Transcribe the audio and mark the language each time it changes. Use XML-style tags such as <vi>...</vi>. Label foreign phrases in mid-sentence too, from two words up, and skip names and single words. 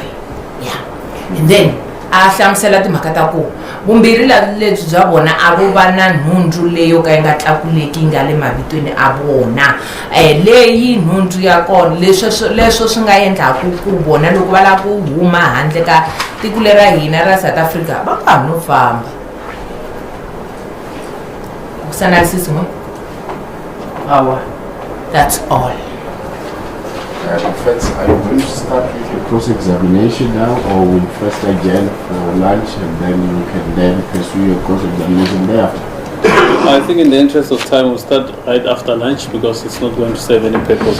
<ts>Yeah, and then a hlamusela timhaka ta ku vumbirhi lebyi bya vona a vo va na nhundzu leyo ka yi nga tlakuleki nga le mavitweni a vona leyi nhundzu ya kona leswo swi nga endlaku ku vona loko va lava ku huma handle ka tiko lera hina ra South Africa va nga ha no famba. Ku sanalisisi n'we? Awa.</ts> <en>That's all. Defense, are you going to start with your cross-examination now, or will first adjourn for lunch and then you can then pursue your cross-examination thereafter? I think in the interest of time, we'll start right after lunch because it's not going to serve any purpose.</en>